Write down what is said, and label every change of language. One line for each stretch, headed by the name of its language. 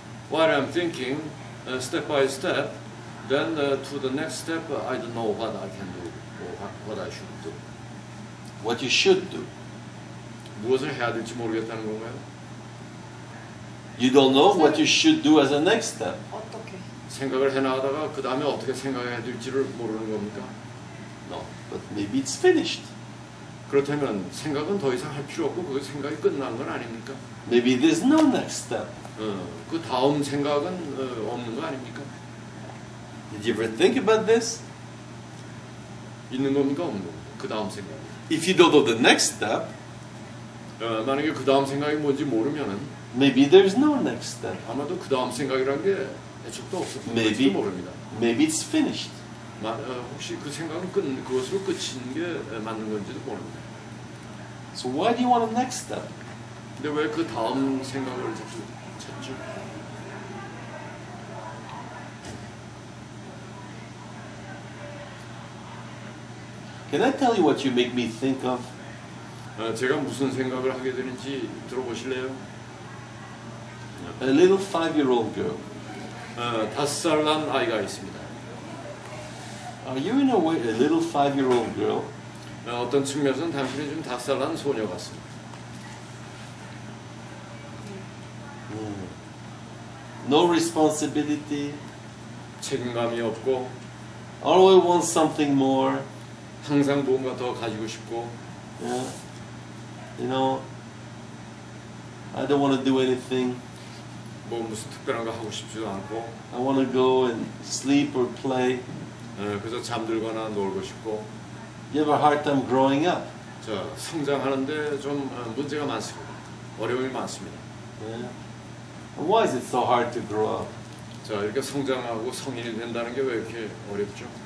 English: While I'm thinking step by step, then to the next step, I don't know what I can do or what I should do. What you should do?
Korean: 무엇을 해야 될지 모르겠다는 건가요?
English: You don't know what you should do as a next step.
Korean: 어떻게? 생각을 해나가다가 그 다음에 어떻게 생각해야 될지를 모르는 겁니까?
English: No, but maybe it's finished.
Korean: 그렇다면 생각은 더 이상 할 필요 없고 그 생각이 끝난 건 아닙니까?
English: Maybe there's no next step.
Korean: 그 다음 생각은 없는 거 아닙니까?
English: Did you ever think about this?
Korean: 있는 겁니까 없는 겁니까? 그 다음 생각.
English: If you don't know the next step,
Korean: 만약에 그 다음 생각이 뭔지 모르면은
English: maybe there's no next step.
Korean: 아마도 그 다음 생각이란 게 애초부터 없었을지도
English: Maybe.
Korean: 모릅니다.
English: Maybe it's finished.
Korean: 혹시 그 생각은 그것으로 끝인 게 맞는 건지도 모릅니다.
English: So why do you want a next step?
Korean: 근데 왜 그 다음 생각을 자꾸 찾죠?
English: Can I tell you what you make me think of?
Korean: 제가 무슨 생각을 하게 되는지 들어보실래요?
English: A little 5-year-old girl.
Korean: 5살 난 아이가 있습니다.
English: Are you in a way a little 5-year-old girl?
Korean: 어떤 측면에서는 당신이 좀 5살 난 소녀 같습니다.
English: No responsibility.
Korean: 책임감이 없고
English: Always want something more.
Korean: 항상 뭔가 더 가지고 싶고
English: Yeah. You know, I don't want to do anything.
Korean: 뭐 무슨 특별한 거 하고 싶지도 않고
English: I want to go and sleep or play.
Korean: 그래서 잠들거나 놀고 싶고
English: You have a hard time growing up.
Korean: 자, 성장하는데 좀 문제가 많습니다. 어려움이 많습니다.
English: Yeah. And why is it so hard to grow up?
Korean: 자, 이렇게 성장하고 성인이 된다는 게 왜 이렇게 어렵죠?